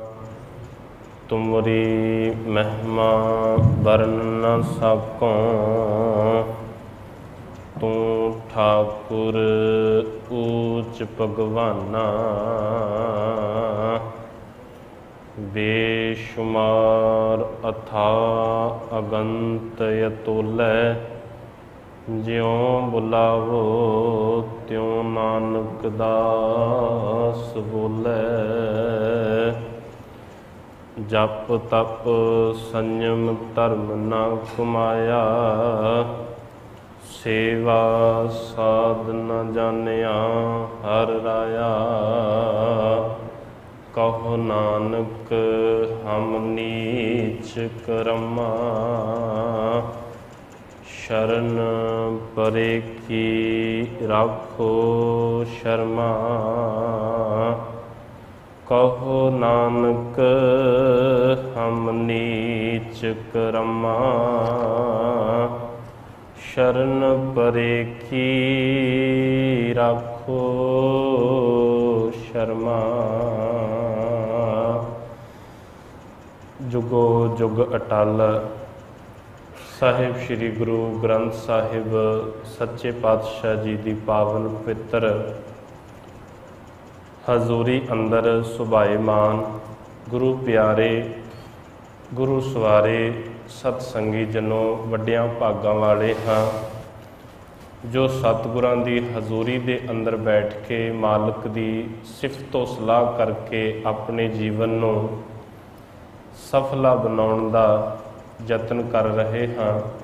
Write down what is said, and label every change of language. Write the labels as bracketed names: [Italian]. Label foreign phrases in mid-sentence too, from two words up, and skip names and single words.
[Punjabi] ਤੁਮਰੀ ਮਹਿਮਾ ਵਰਨ ਨ ਸਕੋਂ, ਤੂ ਠਾਕੁਰ ਊਚ ਭਗਵਾਨਾ। ਬੇਸ਼ੁਮਾਰ ਅਥਾ ਅਗੰਤ ਅਤੁਲੈ, ਜਿਉਂ ਬੁਲਾਵੋ ਤਿਉਂ ਨਾਨਕ ਦਾਸ ਬੋਲੈ। ਜਪ ਤਪ ਸੰਜਮ ਧਰਮ ਨ ਕਮਾਇਆ, ਸੇਵਾ ਸਾਧ ਨ ਜਾਨਿਆ ਹਰਿ ਰਾਇਆ। ਕਹੋ ਨਾਨਕ ਹਮ ਨੀਚ ਕਰਮਾ, ਸ਼ਰਣ ਪਰੇ ਕੀ ਰਾਖੋ ਸ਼ਰਮਾ। ਕਹੋ ਨਾਨਕ ਹਮ ਨੀਚ ਕਰਮਾ, ਸ਼ਰਣ ਪਰੇ ਕੀ ਰਾਖੋ ਸ਼ਰਮਾ। ਜੁਗੋ ਜੁਗ ਅਟੱਲ ਸਾਹਿਬ ਸ੍ਰੀ ਗੁਰੂ ਗ੍ਰੰਥ ਸਾਹਿਬ ਸੱਚੇ ਪਾਤਸ਼ਾਹ ਜੀ ਕੀ ਪਾਵਨ ਪਵਿੱਤਰ ਹਜ਼ੂਰੀ ਅੰਦਰ ਸੁਭਾਇਮਾਨ ਗੁਰੂ ਪਿਆਰੇ ਗੁਰੂ ਸਵਾਰੇ ਸਤਸੰਗੀ ਜਨੋਂ ਵੱਡਿਆਂ ਭਾਗਾਂ ਵਾਲੇ ਹਾਂ, ਜੋ ਸਤਿਗੁਰਾਂ ਦੀ ਹਜ਼ੂਰੀ ਦੇ ਅੰਦਰ ਬੈਠ ਕੇ ਮਾਲਕ ਦੀ ਸਿਫ਼ਤ ਤੋ ਸਲਾਹ ਕਰਕੇ ਅਪਣੇ ਜੀਵਨ ਨੂੰ ਸਫਲਾ ਬਣਾਉਣ ਦਾ ਯਤਨ ਕਰ ਰਹੇ ਹਾਂ।